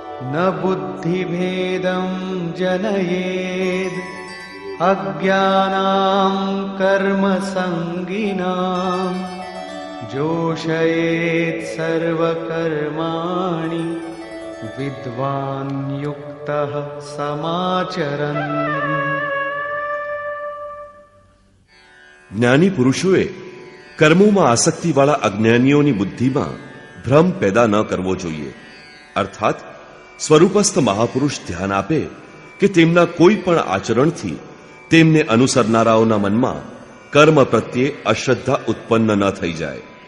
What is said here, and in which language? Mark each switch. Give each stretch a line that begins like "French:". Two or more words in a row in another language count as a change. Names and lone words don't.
Sanskrit: न बुद्धिभेदं जनयेद् अज्ञानां कर्मसङ्गिनां जोषयेत् सर्वकर्माणि विद्वान् युक्तः समाचरन्।
Gujarati: જ્ઞાની પુરુષોએ કર્મોમાં આસક્તિવાળા અજ્ઞાનીઓની બુદ્ધિમાં ભ્રમ પેદા ન કરવો જોઈએ. અર્થાત સ્વરૂપસ્થ મહાપુરુષ ધ્યાન આપે કે તેમના કોઈ પણ આચરણથી તેમને અનુસરનારાઓના મનમાં કર્મ પ્રત્યે અશ્રદ્ધા ઉત્પન્ન ન થઈ જાય.